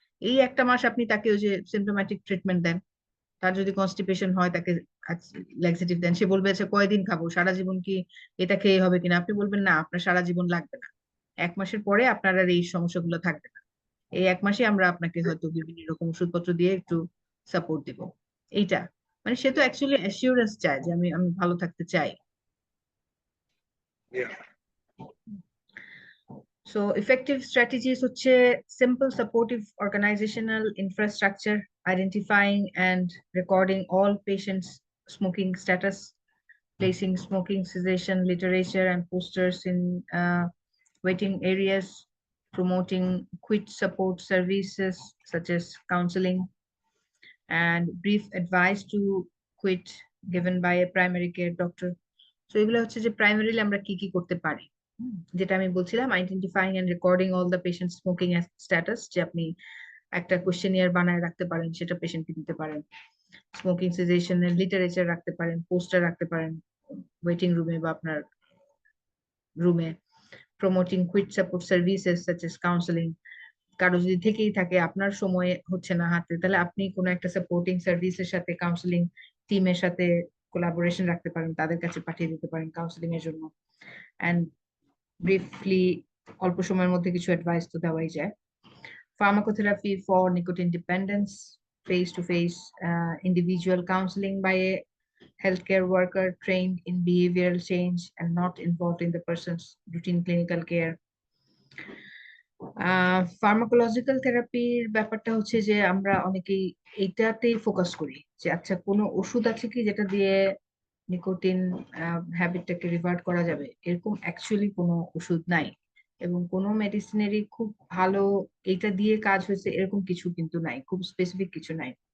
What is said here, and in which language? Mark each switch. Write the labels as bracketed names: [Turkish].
[Bangla] এই 1টা মাস আপনি তাকে ওই যে সিমটোম্যাটিক ট্রিটমেন্ট দেন, তার যদি কনস্টিপেশন হয় তাকে ল্যাক্সেটিভ দেন, সে বলবে আচ্ছা কয়দিন খাবো, সারা জীবন কি এটা খেয়ে হবে কিনা, আপনি বলবেন না আপনার সারা জীবন লাগবে না, 1 মাসের পরে আপনার আর এই সমস্যাগুলো থাকবে না, এই 1 মাসে আমরা আপনাকে হয়তো বিভিন্ন রকম ওষুধপত্র দিয়ে একটু সাপোর্ট দিব। এইটা মানে সে তো অ্যাকচুয়ালি অ্যাসিওরেন্স চায় যে আমি আমি ভালো থাকতে চাই। [English] So effective strategies [Bangla] হচ্ছে [English] simple supportive organizational infrastructure, identifying and recording all patients' smoking status, placing smoking cessation literature and posters in waiting areas, promoting quit support services such as counseling, and brief advice to quit given by a primary care doctor. [Bangla] So এগুলো হচ্ছে যে primarily আমরা কি কি করতে পারি। যেটা আমি বলছিলাম, [English] identifying and recording all the patient smoking status, [Bangla] যে আপনি একটা কোয়েশ্চেনিয়ার বানায় রাখতে পারেন, সেটা পেশেন্টকে দিতে পারেন। স্মোকিং সিজেশনের লিটারেচার রাখতে পারেন, পোস্টার রাখতে পারেন ওয়েটিং রুমে বা আপনার রুমে। [English] promoting quit support services such as counselling, [Bangla] কারো যদি থেকেই থাকে আপনার সময় হচ্ছে না হাতে, তাহলে আপনি কোনো একটা সাপোর্টিং সার্ভিসের সাথে কাউন্সেলিং টিমের সাথে কোলাবোরেশন রাখতে পারেন, তাদের কাছে পাঠিয়ে দিতে পারেন কাউন্সেলিং এর জন্য। অ্যান্ড ব্রিফলি অল্প সময়ের মধ্যে কিছু অ্যাডভাইস তো দেওয়াই যায়। [English] Pharmacotherapy for nicotine dependence, face-to-face individual counseling by a healthcare worker trained in behavioral change and not involved in the person's routine clinical care. [Bangla] Pharmacological থেরাপির ব্যাপারটা হচ্ছে যে আমরা অনেকেই এইটাতেই ফোকাস করি যে আচ্ছা কোনো ওষুধ আছে কি যেটা দিয়ে নিকোটিন হ্যাবিটটাকে রিভার্ট করা যাবে, এরকম অ্যাকচুয়ালি কোনো ওষুধ নাই, এবং কোনো মেডিসিনেরই খুব ভালো এইটা দিয়ে কাজ হয়েছে এরকম কিছু কিন্তু নাই, খুব স্পেসিফিক কিছু নাই।